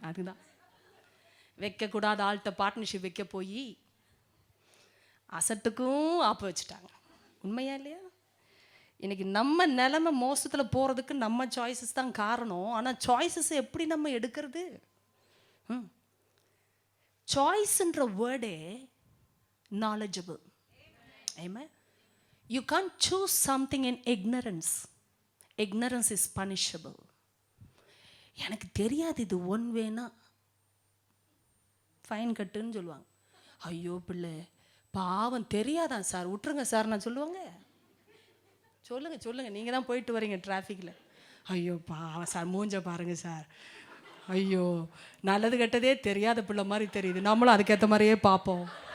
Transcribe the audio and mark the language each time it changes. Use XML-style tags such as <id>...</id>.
<ta>அதுதான் வைக்கக்கூடாத ஆள்கிட்ட பார்ட்னர்ஷிப் வைக்க போய் அசட்டுக்கும் ஆப்பு வச்சுட்டாங்க. உண்மையா இல்லையா? இன்னைக்கு நம்ம நிலைமை மோசத்தில் போகிறதுக்கு நம்ம சாய்ஸஸ் தான் காரணம். ஆனால் சாய்ஸஸ் எப்படி நம்ம எடுக்கிறது? சாய்ஸ்ன்ற வேர்டே knowledgeable.</ta> <en>Amen. You can't choose something in ignorance. Ignorance is punishable.</en> <ta>எனக்கு தெரியாது இது ஒன் வேனா ஃபைன் கட்டுன்னு சொல்லுவாங்க. ஐயோ பிள்ளை பாவம் தெரியாதான் சார், விட்டுருங்க சார் நான் சொல்லுவாங்க. சொல்லுங்கள் நீங்கள் தான் போயிட்டு வரீங்க டிராஃபிக்கில். ஐயோ பாவம் சார், மூஞ்ச பாருங்க சார், ஐயோ நல்லது கெட்டதே தெரியாத பிள்ளை மாதிரி தெரியுது, நம்மளும் அதுக்கேற்ற மாதிரியே பார்ப்போம்.</ta>